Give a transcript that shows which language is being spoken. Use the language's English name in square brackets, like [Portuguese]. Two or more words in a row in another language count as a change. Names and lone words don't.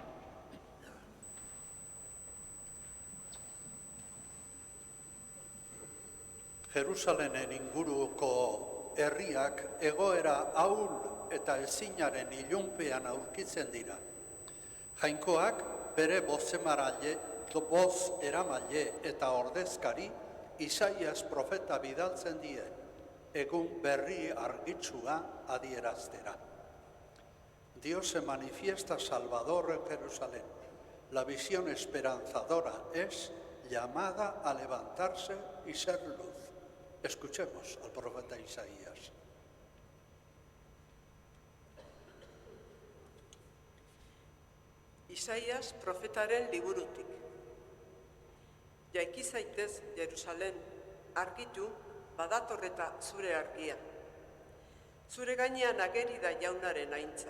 [Basque] Jerusalenen inguruko herriak egoera ahul eta ezinaren ilunpean aurkitzen dira. Jainkoak bere boz eramaile eta ordezkari Isaias profeta bidaltzen die, egun berri argitsua adieraztera. [Spanish] Dios se manifiesta Salvador en Jerusalén. La visión esperanzadora es llamada a levantarse y ser luz. Escuchemos al profeta Isaías. [Basque] Isaias profetaren liburutik. Jaiki zaitez Jerusalem, argitu badatorreta zure argia. Zure gainean ageri da jaunaren aintza.